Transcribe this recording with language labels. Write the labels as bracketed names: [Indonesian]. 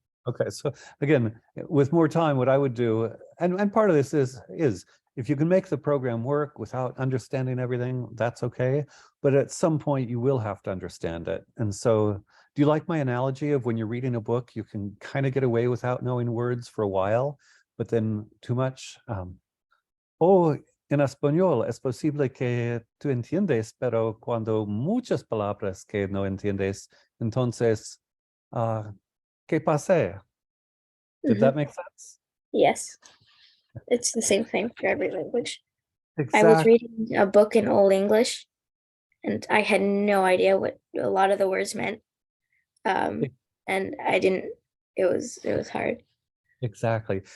[English] Okay, so again, with more time, what I would do, and part of this is if you can make the program work without understanding everything, that's okay. But at some point, you will have to understand it. And so, do you like my analogy of when you're reading a book, you can kind of get away without knowing words for a while, but then too much? [Spanish] En español es posible que tú entiendes, pero cuando muchas palabras que no entiendes, entonces, ¿qué pasé? [English] Did that make sense? Yes, it's the same thing for every language. I was Exactly. reading a book in Old English, and I had no idea what a lot of the words meant. And I didn't. It was hard. Exactly.